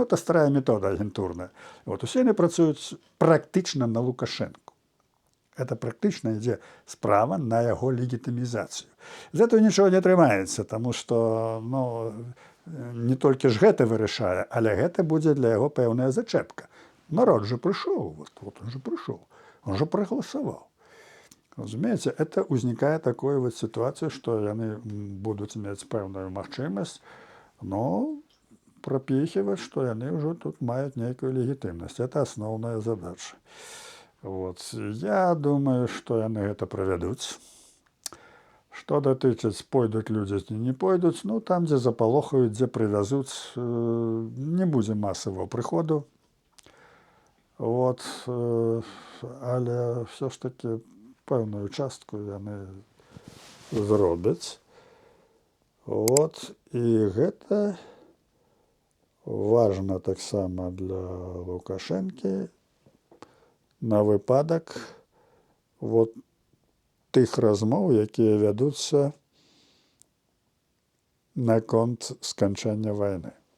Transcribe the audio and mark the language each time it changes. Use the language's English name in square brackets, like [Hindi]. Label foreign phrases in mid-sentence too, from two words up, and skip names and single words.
[Russian] Это старая метода агентурная. [Belarusian] Вот усе яны працуюць практычна на Лукашенку. Это практычна ідзе справа на яго легітымізацыю. З этого нічого не атрымаецца, таму што, ну, не толькі ж гэта вырашае, але гэта будзе для яго пэўная зачэпка. [Russian] Народ же пришел, вот он же пришел, он же проголосовал. Разумеете, это возникает такая вот ситуация, что они будут иметь [Belarusian] певную магчимость, [Russian] но пропихивать, что они уже тут имеют некую легитимность. Это основная задача. Вот. Я думаю, что они это проведут. Что датычыць, пойдут люди, не пойдут, ну, там, где заполохают, где привезут, не будзе массового приходу. Вот, [Belarusian] але все ж таки певную частку яны зробяць. Вот, і гэта важна таксама для Лукашэнкі на выпадак вот тых размоў, якія вядуцца наконт сканчэння вайны.